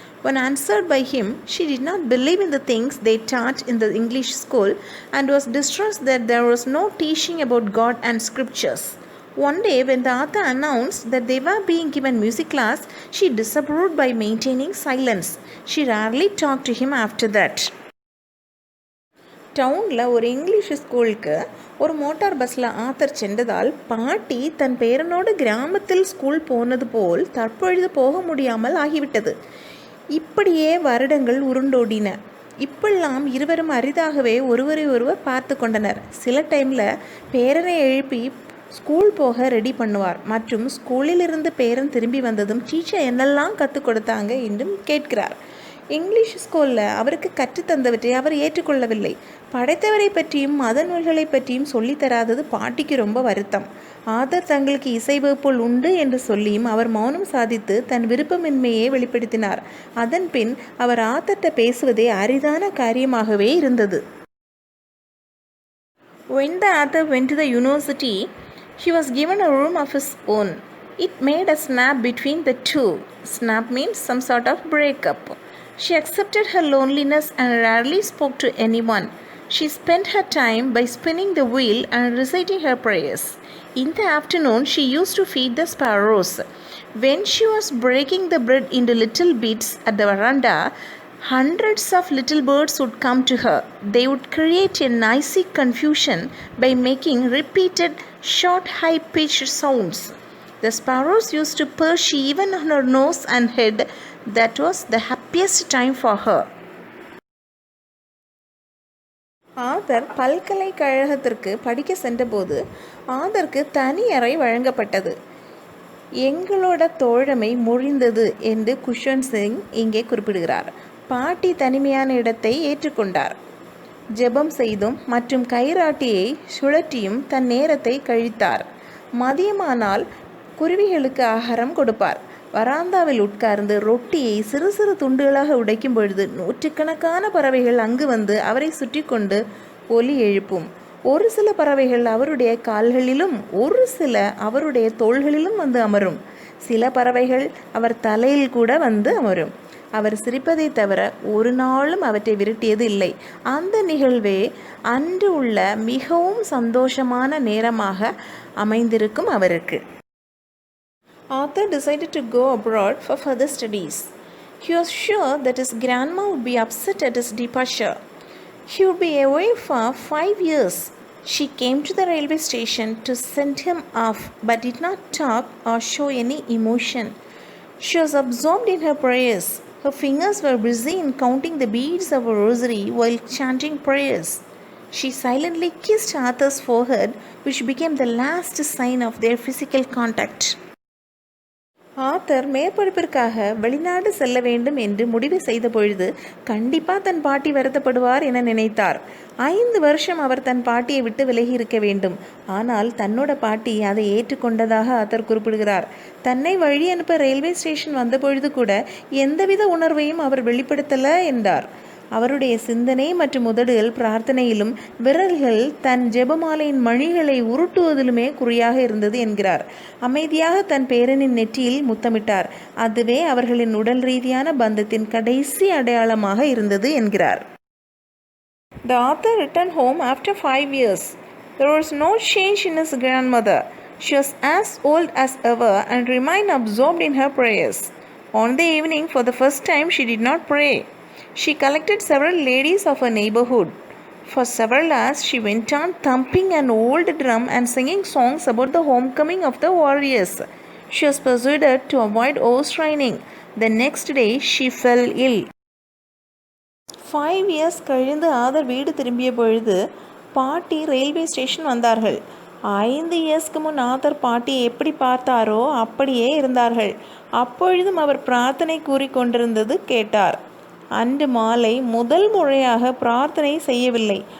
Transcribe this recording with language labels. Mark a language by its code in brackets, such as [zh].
[en] When answered by him, she did not believe in the things they taught in the English school and was distressed that there was no teaching about God and scriptures. One day, when the author announced that they were being given music class, she disapproved by maintaining silence. She rarely talked to him after that. [ta] டவுனில் ஒரு English ஸ்கூலுக்கு ஒரு motor பஸ்ஸில் author சென்றதால் பாட்டி தன் பேரனோடு கிராமத்தில் school போனது போல் தற்பொழுது போக முடியாமல் ஆகிவிட்டது. இப்படியே வருடங்கள் உருண்டோடின. இப்பெல்லாம் இருவரும் அரிதாகவே ஒருவரை ஒருவர் பார்த்து கொண்டனர். சில டைமில் பேரனை எழுப்பி ஸ்கூல் போக ரெடி பண்ணுவார் மற்றும் ஸ்கூலிலிருந்து பேரன் திரும்பி வந்ததும் டீச்சர் என்னெல்லாம் கற்றுக் கொடுத்தாங்க என்றும் கேட்கிறார். இங்கிலீஷ் ஸ்கூலில் அவருக்கு கற்றுத்தந்தவற்றை அவர் ஏற்றுக்கொள்ளவில்லை. படைத்தவரை பற்றியும் மத நூல்களை பற்றியும் சொல்லித்தராதது பாட்டிக்கு ரொம்ப வருத்தம். ஆதர் தங்களுக்கு இசை வகுப்புகள் உண்டு என்று சொல்லியும் அவர் மௌனம் சாதித்து தன் விருப்பமின்மையை வெளிப்படுத்தினார். அதன் பின் அவர் ஆதர்கிட்ட பேசுவதே அரிதான காரியமாகவே இருந்தது. [en] When the author went to the university, he was given a room of his own. It made a snap between the two. Snap means some sort of breakup. She accepted her loneliness and rarely spoke to anyone. She spent her time by spinning the wheel and reciting her prayers. In the afternoon, she used to feed the sparrows. When she was breaking the bread into little bits at the veranda, hundreds of little birds would come to her. They would create a noisy confusion by making repeated, short, high-pitched sounds. The sparrows used to perch even on her nose and head. That was the happiest time for her. [ta] Author பல்கலைக்கழகத்திற்கு படிக்க சென்றபோது ஆதருக்கு தனி அறை வழங்கப்பட்டது. எங்களோட தோழமை முறிந்தது என்று cushion Singh இங்கே குறிப்பிடுகிறார். பாட்டி தனிமையான இடத்தை ஏற்றுக்கொண்டார். ஜெபம் செய்தும் மற்றும் கைராட்டியை சுழற்றியும் தன் நேரத்தை கழித்தார். மதியமானால் குருவிகளுக்கு ஆகாரம் கொடுப்பார். வராந்தாவில் உட்கார்ந்து ரொட்டியை சிறு சிறு துண்டுகளாக உடைக்கும் பொழுது நூற்றுக்கணக்கான பறவைகள் அங்கு வந்து அவரை சுற்றி கொண்டு ஒலி எழுப்பும். ஒரு சில பறவைகள் அவருடைய கால்களிலும் ஒரு சில அவருடைய தோள்களிலும் வந்து அமரும். சில பறவைகள் அவர் தலையில் கூட வந்து அமரும். அவர் சிரிப்பதை தவிர ஒரு நாளும் அவற்றை விரட்டியது இல்லை. அந்த நிகழ்வே அன்று உள்ள மிகவும் சந்தோஷமான நேரமாக அமைந்திருக்கும் அவருக்கு. [en] Arthur decided to go abroad for further studies. He was sure that his grandma would be upset at his departure. He would be away for 5 years. She came to the railway station to send him off, but did not talk or show any emotion. She was absorbed in her prayers. Her fingers were busy in counting the beads of a rosary while chanting prayers. She silently kissed Arthur's forehead, which became the last sign of their physical contact. [ta] Author மேற்படிப்பிற்காக வெளிநாடு செல்ல வேண்டும் என்று முடிவு செய்த பொழுது கண்டிப்பாக தன் பாட்டி வருத்தப்படுவார் என நினைத்தார். 5 வருஷம் அவர் தன் பாட்டியை விட்டு விலகி இருக்க வேண்டும். ஆனால் தன்னோட பாட்டி அதை ஏற்றுக்கொண்டதாக ஆத்தர் குறிப்பிடுகிறார். தன்னை வழி அனுப்ப ரயில்வே ஸ்டேஷன் வந்த பொழுது கூட எந்தவித உணர்வையும் அவர் வெளிப்படுத்தல என்றார். அவருடைய சிந்தனை மற்றும் உதடுகள் பிரார்த்தனையிலும் விரல்கள் தன் ஜெபமாலையின் மணிகளை உருட்டுவதிலுமே குறியாக இருந்தது என்கிறார். அமைதியாக தன் பேரனின் நெற்றியில் முத்தமிட்டார். அதுவே அவர்களின் உடல் ரீதியான பந்தத்தின் கடைசி அடையாளமாக இருந்தது என்கிறார். [en] The author returned home after 5 years. There was no change in his grandmother. She was as old as ever and remained absorbed in her prayers. On the evening, for the first time, she did not pray. She collected several ladies of her neighborhood. For several hours, she went on thumping an old drum and singing songs about the homecoming of the warriors. She was persuaded to avoid overstraining. The next day, she fell ill. 5 years [ta] கழிந்து author வீடு திரும்பிய பொழுது பாட்டி railway station வந்தார்கள். 5 இயர்ஸ்க்கு முன் author பாட்டியை எப்படி பார்த்தாரோ அப்படியே இருந்தார்கள். அப்பொழுதும் அவர் பிரார்த்தனை கூறிக்கொண்டிருந்தது கேட்டார். அன்று மாலை முதல் முறையாக பிரார்த்தனை செய்யவில்லை.